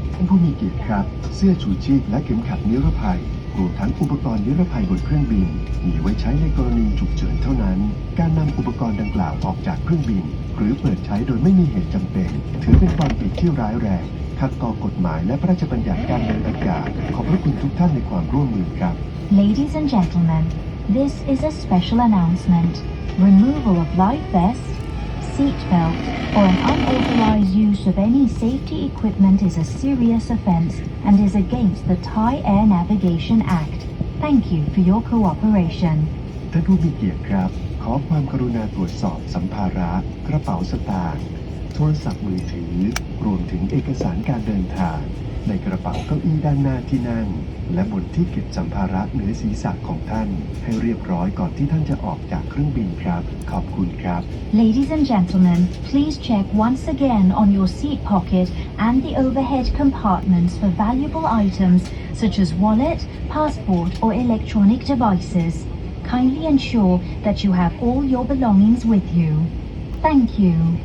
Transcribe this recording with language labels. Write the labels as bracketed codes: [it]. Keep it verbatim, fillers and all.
[th] ผู้มีเกียรติครับเสื้อชูชีพและเข็มขัดนิรภัยรวมทั้งอุปกรณ์นิรภัยบนเครื่องบินมีไว้ใช้ในกรณีฉุกเฉินเท่านั้นการนำอุปกรณ์ดังกล่าวออกจากเครื่องบินหรือเปิดใช้โดยไม่มีเหตุจำเป็นถือเป็นความผิดที่ร้ายแรงขัดต่อกฎหมายและพระราชบัญญัติการเดินอากาศขอบพระคุณทุกท่านในความร่วมมือครับ [en] Ladies and gentlemen, this is a special announcement. Removal of life vests, seatbelt, or an unauthorized use of any safety equipment is a serious offense and is against the Thai Air Navigation Act. Thank you for your cooperation. [th] ท่านผู้มีเกียรติครับ ขอความกรุณาตรวจสอบสัมภาระ กระเป๋าสตางค์ โทรศัพท์มือถือ รวมถึงเอกสารการเดินทาง ในกระเป๋าเก้าอี้ด้านหน้าที่นั่ง และบนที่เก็บสัมภาระเหนือศีรษะของท่าน ให้เรียบร้อยก่อนที่ท่านจะออกจากเครื่องบินครับ ขอบคุณครับ [en] Ladies and gentlemen, please check once again on your seat pocket and the overhead compartments for valuable items such as wallet, passport, or electronic devices. Kindly ensure that you have all your belongings with you. Thank you.